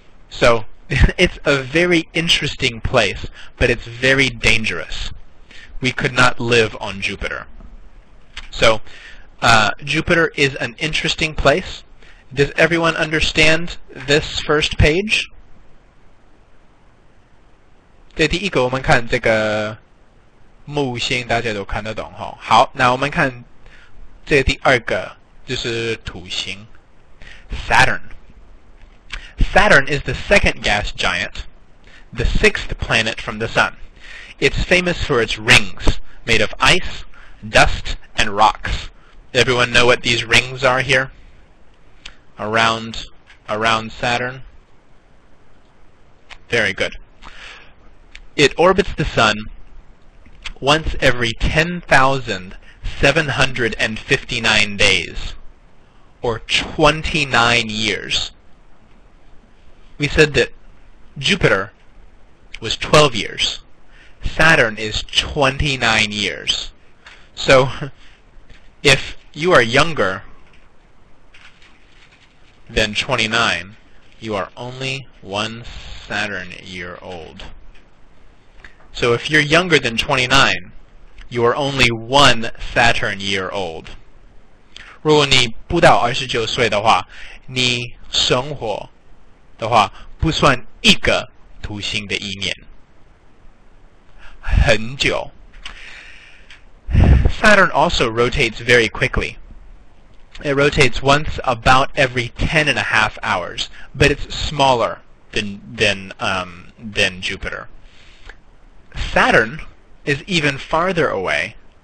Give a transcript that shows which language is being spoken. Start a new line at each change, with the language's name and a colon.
English: So it's a very interesting place, but it's very dangerous. We could not live on Jupiter. So Jupiter is an interesting place. Does everyone understand this first page?
Chinese: 这第一个我们看这个木星，大家都看得懂齁。好，那我们看这第二个就是土星 Saturn.
English: Saturn is the second gas giant, the 6th planet from the Sun. It's famous for its rings, made of ice, dust, and rocks. Everyone know what these rings are here? Around Saturn? Very good. It orbits the Sun once every 10,759 days, or 29 years. We said that Jupiter was 12 years. Saturn is 29 years. So, if you are younger than 29, you are only 1 Saturn year old. So if you're younger than 29, you are only 1 Saturn year old.
Chinese: 如果你不到29岁的话，你生活的话不算一个土星的一年。很久。
English: Saturn also rotates very quickly. It rotates once about every 10.5 hours, but it's smaller than Jupiter. Saturn is even farther away.